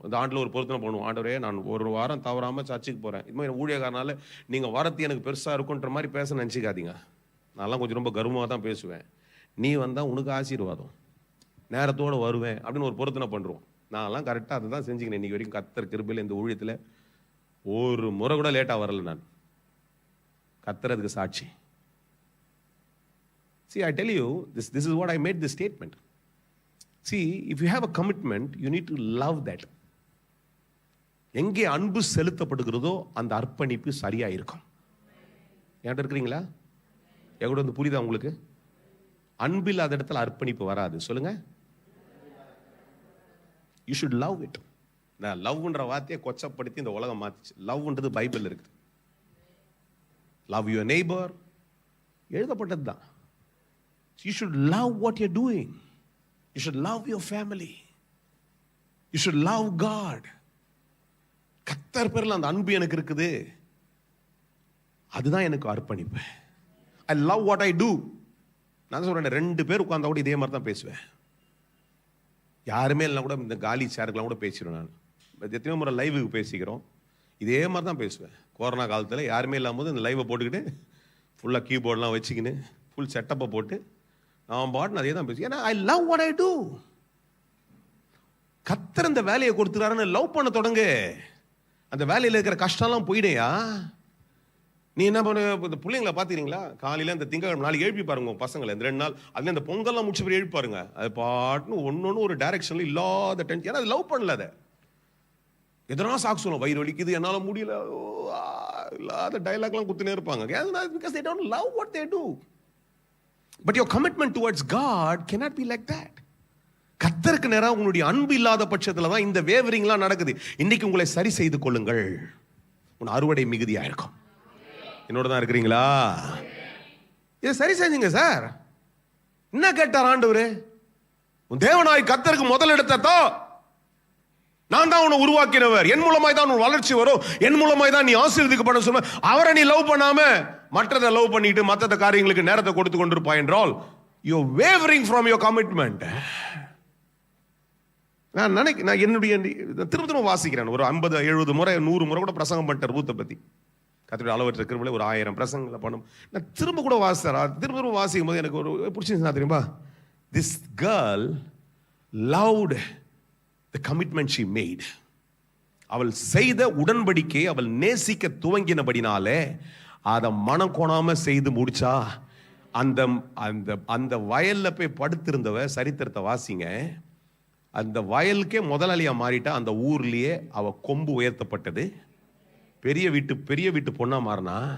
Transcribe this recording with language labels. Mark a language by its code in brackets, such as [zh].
[ta] இந்த ஆண்டில் ஒரு பொருத்தனை பண்ணுவோம். ஆண்டவரே, நான் ஒரு வாரம் தவறாமல் சர்ச்சுக்கு போகிறேன், இது மாதிரி ஊழியக்காரனால நீங்கள் வரத்து எனக்கு பெருசாக இருக்குன்ற மாதிரி பேச நினச்சிக்காதீங்க. நான்லாம் கொஞ்சம் ரொம்ப கர்வமாக தான் பேசுவேன். நீ வந்தால் உனக்கு ஆசீர்வாதம், நேரத்தோடு வருவேன் அப்படின்னு ஒரு பொருத்தனை பண்ணுறோம். நான்லாம் கரெக்டாக அதை தான் செஞ்சுக்கினேன். இன்றைக்கி வரைக்கும் கர்த்தர் கிருபையில் இந்த ஊழியத்தில் ஒரு முறை கூட லேட்டாக வரல. நான் கர்த்தருக்கு சாட்சி. [en] See, I tell you, this is what I made this statement. See, if you have a commitment, you need to love that. [ta] எங்கே அன்பு செலுத்தப்படுகிறதோ அந்த அர்ப்பணிப்பு சரியா இருக்கும். என்கிட்ட இருக்கிறீங்களா? எங்கூட வந்து புரியுதா உங்களுக்கு? அன்பு இல்லாத இடத்துல அர்ப்பணிப்பு வராது. சொல்லுங்க. [en] You should love it. [ta] நான் லவ்ன்ற வார்த்தையை கொச்சப்படுத்தி இந்த உலகம் மாத்திச்சு. லவ்ன்றது பைபிள் இருக்குது. [en] Love your neighbor [ta] எழுதப்பட்டது தான். [en] You should love what you're doing. You should love your family. You should love God. [ta] கர்த்தர் பேர்ல அந்த அன்பு எனக்கு இருக்குது, அதுதான் எனக்கு அர்ப்பணிப்பு. [en] I love what I do. [ta] நான் சொல்றேன், 2 பேர் உட்கார்ந்தா கூட இதே மாதிரி தான் பேசுவேன். யாருமே இல்லைனா கூட இந்த காலி சேருக்கெல்லாம் கூட பேசிடுவேன். நான் எத்தனையோ முறை லைவுக்கு பேசிக்கிறோம், இதே மாதிரி தான் பேசுவேன். கொரோனா காலத்தில் யாருமே இல்லாமல் போது இந்த லைவை போட்டுக்கிட்டு ஃபுல்லாக கீபோர்டெலாம் வச்சுக்கின்னு ஃபுல் செட்டப்பை போட்டு நான் பாட்டு அதே தான் பேசுவேன். ஏன்னா [en] I love what I do. [ta] கர்த்தர் இந்த வேலையை கொடுத்துறாருன்னு லவ் பண்ண தொடங்கு. அந்த வேலையில் இருக்கிற கஷ்டம்லாம் போயிடையா. நீ என்ன பண்ண, இந்த பிள்ளைங்களை பார்த்துக்கிறீங்களா, காலையில் இந்த திங்கக்கிழமை நாளைக்கு எழுப்பி பாருங்க பசங்களை, இந்த 2 நாள் அதில் இந்த பொங்கல்லாம் முடிச்ச பிறகு எழுப்பி பாருங்க. அது பாட்டுன்னு ஒன்று ஒரு டைரக்ஷனில் இல்லாத டென்ஷன். ஏன்னா அது லவ் பண்ணல. அதை எதனா சாக்கு சொல்லும், வயிறு வலிக்குது, என்னால் முடியல, இல்லாத டைலாக்லாம் குத்துனே இருப்பாங்க. [en] Because they don't love what they do. But your commitment towards God cannot be like that. [ta] கர்த்தருக்கு நேரா உங்களுடைய அன்பு இல்லாத பட்சத்தில் தான் இந்த வேவரிங்லாம் நடக்குது. இன்னைக்கு உங்களை சரி செய்து கொள்ளுங்கள், உன் அறுவடை மிகுதியா இருக்கும். என்னோட தான் இருக்கிறீங்களா? இதை சரி செஞ்சுங்க சார். என்ன கேட்டார் ஆண்டவரே? உன் தேவனாய் கர்த்தருக்கு முதல் இடத்தை நான் தான் உன்னை உருவாக்கினவர், என் மூலமாய் தான் உன் வளர்ச்சி வரும், என் மூலமாய் தான் நீ ஆசீர்வதிக்கப்பட சொன்ன. அவரை நீ லவ் பண்ணாம மற்றதை லவ் பண்ணிட்டு மற்ற காரியங்களுக்கு நேரத்தை கொடுத்து கொண்டிருப்பாய் என்றால் [en] You wavering from your commitment. [ta] நான் என்னுடைய திரும்ப வாசிக்கிறேன். ஒரு 50, 70 முறை 100 முறை கூட பிரசங்கம் பண்ணிட்டேன் ரூத்தை பத்தி. கர்த்தருடைய அளவற்ற கிருபையிலே ஒரு 1000 பிரசங்களை பண்ணும். நான் திரும்ப கூட வாசித்தேன். திரும்ப வாசிக்கும் போது எனக்கு ஒரு பிடிச்சிருந்தா தெரியுமா? [en] This girl loved the commitment she made. [ta] அவள் செய்த உடன்படிக்கை அவள் நேசிக்க துவங்கினபடினாலே அதை மனம் கோணாம செய்து முடிச்சா. அந்த அந்த அந்த வயல்ல போய் படுத்திருந்தவ, சரித்திரத்தை வாசிங்க, அந்த வயலுக்கே முதலாளியா மாறிட்டா. அந்த ஊர்லயே அவ கொம்பு உயர்த்தப்பட்டது, பெரிய வீட்டு பொண்ணா மாறினா.